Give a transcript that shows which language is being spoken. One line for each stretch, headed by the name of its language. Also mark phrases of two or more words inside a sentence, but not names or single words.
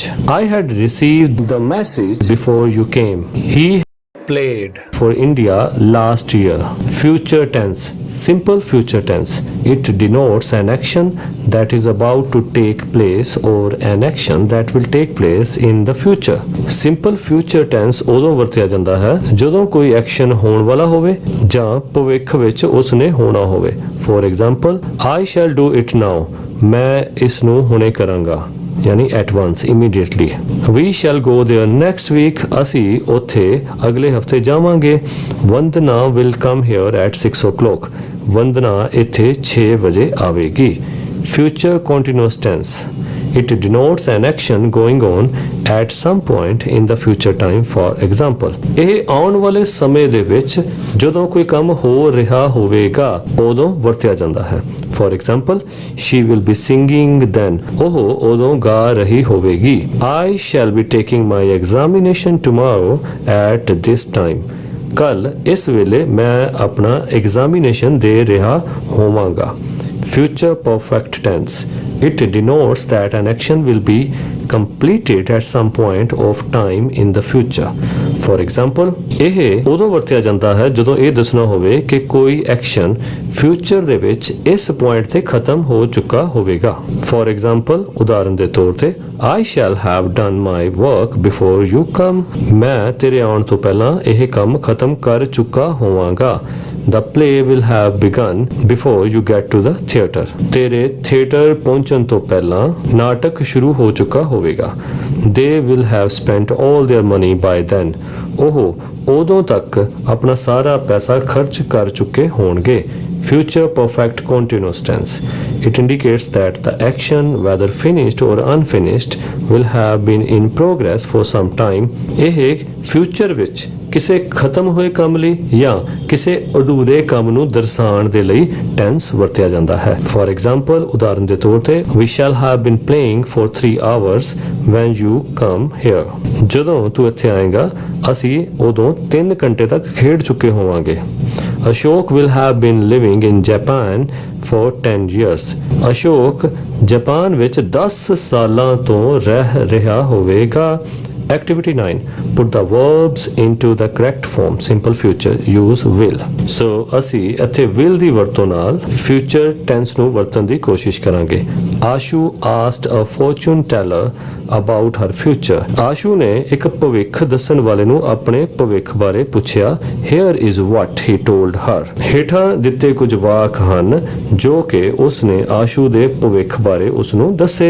English: I had received the message before you came. He played for India last year. Future tense, simple future tense. It denotes an action that is about to take place or an action that will take place in the future. Simple future tense
Punjabi: ਉਦੋਂ ਵਰਤਿਆ ਜਾਂਦਾ ਹੈ ਜਦੋਂ ਕੋਈ ਐਕਸ਼ਨ ਹੋਣ ਵਾਲਾ ਹੋਵੇ ਜਾਂ ਭਵਿੱਖ ਵਿੱਚ ਉਸਨੇ ਹੋਣਾ ਹੋਵੇ.
English: For example, I shall do it now.
Punjabi: ਮੈਂ ਇਸ ਨੂੰ ਹੁਣੇ ਕਰਾਂਗਾ, ਯਾਨੀ
English: at once, immediately. We shall go there next week.
Punjabi: ਅਸੀਂ ਉੱਥੇ ਅਗਲੇ ਹਫਤੇ ਜਾਵਾਂਗੇ. ਵੰਦਨਾ
English: will come here at 6 o'clock.
Punjabi: ਵੰਦਨਾ ਇੱਥੇ 6 ਵਜੇ ਆਵੇਗੀ.
English: Future continuous tense. It denotes an action going on at some point in the future time. For example,
Punjabi: ਇਹ ਆਉਣ ਵਾਲੇ ਸਮੇਂ ਦੇ ਵਿੱਚ ਜਦੋਂ ਕੋਈ ਕੰਮ ਹੋ ਰਿਹਾ ਹੋਵੇਗਾ ਉਦੋਂ ਵਰਤਿਆ ਜਾਂਦਾ ਹੈ.
English: For example, she will be singing then.
Punjabi: ਉਹ ਉਦੋਂ ਗਾ ਰਹੀ ਹੋਵੇਗੀ.
English: I shall be taking my examination tomorrow at this time.
Punjabi: ਕੱਲ ਇਸ ਵੇਲੇ ਮੈਂ ਆਪਣਾ ਐਗਜ਼ਾਮੀਨੇਸ਼ਨ ਦੇ ਰਿਹਾ ਹੋਵਾਂਗਾ.
English: Future perfect tense. It denotes that an action will be completed at some point of time in the future. For example,
Punjabi: ਇਹ ਉਦੋਂ ਵਰਤਿਆ ਜਾਂਦਾ ਹੈ ਜਦੋਂ ਇਹ ਦੱਸਣਾ ਹੋਵੇ ਕਿ ਕੋਈ
English: action future
Punjabi: ਦੇ ਵਿੱਚ ਇਸ ਪੁਆਇੰਟ ਤੇ ਖਤਮ ਹੋ ਚੁੱਕਾ ਹੋਵੇਗਾ.
English: For example,
Punjabi: ਉਦਾਹਰਨ ਦੇ ਤੌਰ ਤੇ
English: I shall have done my work before you come.
Punjabi: ਮੈਂ ਤੇਰੇ ਆਉਣ ਤੋਂ ਪਹਿਲਾਂ ਇਹ ਕੰਮ ਖਤਮ ਕਰ ਚੁੱਕਾ ਹੋਵਾਂਗਾ.
English: The play will have begun before you get to the theatre.
Punjabi: ਤੇਰੇ ਥੀਏਟਰ ਪਹੁੰਚਣ ਤੋਂ ਪਹਿਲਾਂ ਨਾਟਕ ਸ਼ੁਰੂ ਹੋ ਚੁੱਕਾ ਹੋਵੇਗਾ.
English: They will have spent all their money by then.
Punjabi: ਉਹ ਉਦੋਂ ਤੱਕ ਆਪਣਾ ਸਾਰਾ ਪੈਸਾ ਖਰਚ ਕਰ ਚੁੱਕੇ ਹੋਣਗੇ.
English: Future perfect continuous tense. It indicates that the action, whether finished or unfinished, will have been in progress for some time.
Punjabi: ਇਹ future ਵਿੱਚ ਕਿਸੇ ਖਤਮ ਹੋਏ ਕੰਮ ਲਈ ਜਾਂ ਕਿਸੇ ਅਧੂਰੇ ਕੰਮ ਨੂੰ ਦਰਸਾਉਣ ਦੇ ਲਈ ਟੈਂਸ ਵਰਤਿਆ ਜਾਂਦਾ ਹੈ.
English: For example,
Punjabi: ਉਦਾਹਰਨ ਦੇ ਤੌਰ ਤੇ
English: we shall have been playing for 3 hours when you come here.
Punjabi: ਜਦੋਂ ਤੂੰ ਇੱਥੇ ਆਏਗਾ ਅਸੀਂ ਉਦੋਂ 3 ਘੰਟੇ ਤੱਕ ਖੇਡ ਚੁੱਕੇ ਹੋਵਾਂਗੇ.
English: Ashok will have been living in Japan for 10 years.
Punjabi: Ashok ਜਾਪਾਨ ਵਿੱਚ 10 ਸਾਲਾਂ ਤੋਂ ਰਹਿ ਰਿਹਾ ਹੋਵੇਗਾ।
English: Activity 9. Put the verbs into the correct form. Simple future. Use will. So
Punjabi: ਅਸੀਂ ਇੱਥੇ will ਦੀ ਵਰਤੋਂ ਨਾਲ
English: future tense
Punjabi: ਨੂੰ ਵਰਤਣ ਦੀ ਕੋਸ਼ਿਸ਼ ਕਰਾਂਗੇ।
English: ਆਸ਼ੂ asked a fortune teller about her future.
Punjabi: ਆਸ਼ੂ ਨੇ ਇੱਕ ਭਵਿੱਖ ਦੱਸਣ ਵਾਲੇ ਨੂੰ ਆਪਣੇ ਭਵਿੱਖ ਬਾਰੇ ਪੁੱਛਿਆ।
English: Here is what he told her.
Punjabi: ਹੇਠਾਂ ਦਿੱਤੇ ਕੁਝ ਵਾਕ ਹਨ ਜੋ ਕਿ ਉਸਨੇ ਆਸ਼ੂ ਦੇ ਭਵਿੱਖ ਬਾਰੇ ਉਸ ਨੂੰ ਦੱਸੇ।